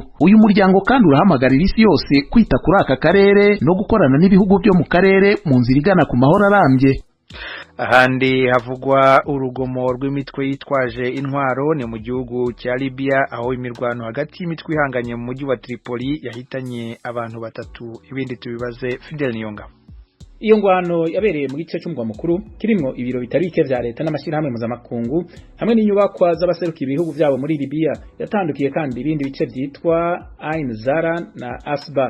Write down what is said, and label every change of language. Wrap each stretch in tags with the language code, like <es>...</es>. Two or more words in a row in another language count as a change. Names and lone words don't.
<rw>Uyu muryango kandi urahamagarira isi yose kwita kuri aka karere no gukorana n'ibihugu byo mu karere mu nzira igana ku mahoro arambye. Ahandi havugwa urugomo rw'imitwe yitwaje intwaro ni mu gihugu cya Libya aho imirwano hagati y'imitwe ihanganye mu mujyi wa Tripoli yahitanye abantu 3. Ibindi tubibaze Fidel Niyonga.</rw> <rn>Iyo ngwano yabereye mu gice cy'umugwa mukuru kirimo ibiro bitari bike vya leta n'amashyirahamwe mpuzamakungu hamwe n'inyubakwa z'abaseruka ibihugu byabo muri Libya. Yatandukiye kandi ibindi bice byitwa Ain Zara na Asba.</rn>